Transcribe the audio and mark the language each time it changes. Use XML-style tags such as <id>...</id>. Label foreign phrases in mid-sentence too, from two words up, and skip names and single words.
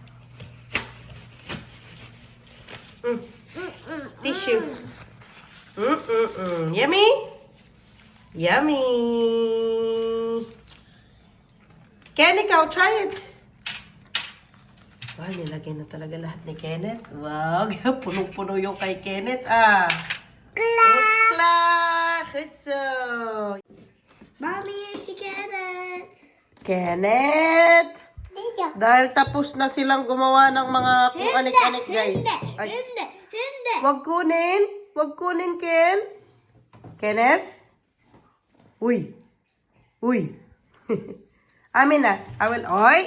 <tl>Tissue. Yummy? Yummy! Ken, ikaw,</tl> <en>try it.</en> <tl>Wow, nilagay na talaga lahat ni Kenneth. Wow, punong-puno yung kay Kenneth, ah.</tl> <nl>Klaar! Goed zo.</nl> <en>Mommy, is Kenneth.</en> <tl>Kenneth! Dahil tapos na silang gumawa ng mga kung anik-anik, guys. Ay, Hindi. wag kunin. Wag kunin, Ken. Kenneth? Uy. Uy. Amin na. Oy.</tl>